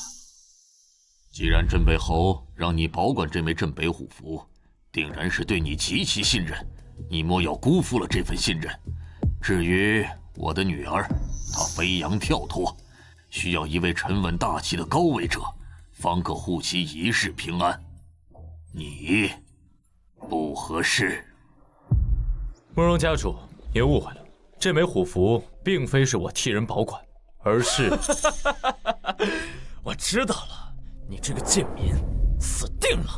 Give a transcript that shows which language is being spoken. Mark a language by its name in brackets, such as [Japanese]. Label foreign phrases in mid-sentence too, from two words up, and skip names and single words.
[Chinese] 既然鎮北侯讓你保管這枚鎮北虎符，定然是對你極其信任，你莫要辜負了這份信任。至於我的女兒，她飛揚跳脫，需要一位沉穩大氣的高位者，方可護其一世平安。你不合適。慕容家主，您誤會了，這枚虎符並非是我替人保管，而是…… 我知道了，你這個賤民死定了！